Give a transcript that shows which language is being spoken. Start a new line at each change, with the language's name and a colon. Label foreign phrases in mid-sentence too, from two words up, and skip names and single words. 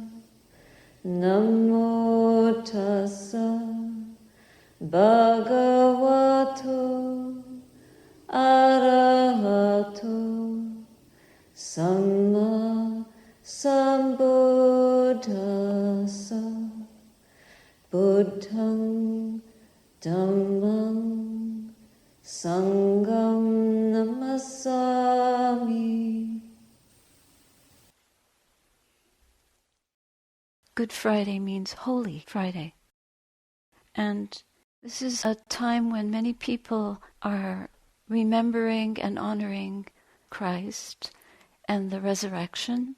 Pali: Namo tassa bhagavato arahato samma sambuddhassa. Buddhang dhammang sangham namasami.
English: Good Friday means Holy Friday. And this is a time when many people are remembering and honoring Christ and the resurrection.